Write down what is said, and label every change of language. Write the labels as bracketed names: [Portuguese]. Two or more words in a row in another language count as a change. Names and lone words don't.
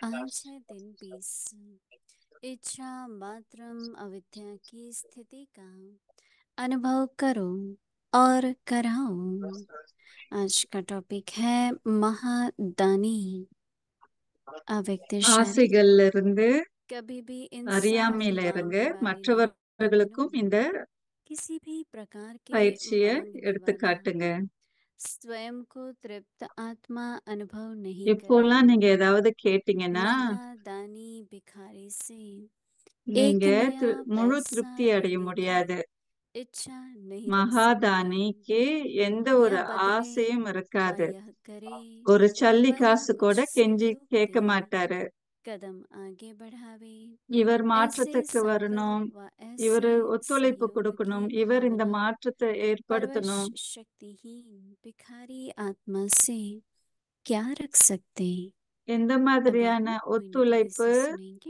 [Hindi] आज है दिन 20 इच्छा मात्रम अविद्या की स्थिति का अनुभव करो और कराओ। आज का टॉपिक है महादानी। अव्यक्त शरीर [Tamil] ஆசைகள்ல இருந்து [Hindi] कभी भी इंसान [Tamil] அறியாமையில இருங்க [Hindi] मांगने वाले नहीं, [Tamil] மற்றவர்களுக்கும் இந்த [Hindi] किसी भी प्रकार के [Tamil] பயிற்சியை [Hindi] मांगने [Tamil] எடுத்து [Hindi] वाला [Tamil] காட்டுங்க. [Hindi] स्वयं को तृप्त आत्मा अनुभव नहीं [Tamil] இப்போலாம் [Hindi] कराता। [Tamil] நீங்க ஏதாவது கேட்டீங்கன்னா [Hindi] महादानी भिखारी से एक [Tamil] நீங்க [Hindi] नया [Tamil] முழு [Hindi] पैसा [Tamil] திருப்தி அடைய [Hindi] लेने की [Tamil] முடியாது. [Hindi] इच्छा नहीं रख सकते [Tamil] மகாதானிக்கு எந்த ஒரு [Hindi] यह बदले [Tamil] ஆசையும் [Hindi] व [Tamil] இருக்காது. [Hindi] यह करे [Tamil] ஒரு சல்லி [Hindi] वह [Tamil] காசு கூட [Hindi] मुझसे [Tamil] கெஞ்சி [Hindi] दुख [Tamil] கேட்க [Hindi] दे [Tamil] மாட்டாரு. [Hindi] कदम आगे बढ़ावे। [Tamil] இவர் [Hindi] ऐसे [Tamil] மாற்றத்துக்கு வரணும், [Hindi] संकल्प व [Tamil] இவர் [Hindi] ऐसे [Tamil] ஒத்துழைப்பு [Hindi] सहयोग [Tamil] கொடுக்கணும், [Hindi] की [Tamil] இவர் இந்த [Hindi] भावना [Tamil] மாற்றத்தை [Hindi] परवश [Tamil] ஏற்படுத்தணும். [Hindi] शक्तिहीन भिखारी आत्मा से क्या रख सकते। [Tamil] எந்த [Hindi] अब [Tamil] மாதிரியான [Hindi] हम कोई [Tamil] ஒத்துழைப்பு [Hindi] निर्देश सुनेंगे।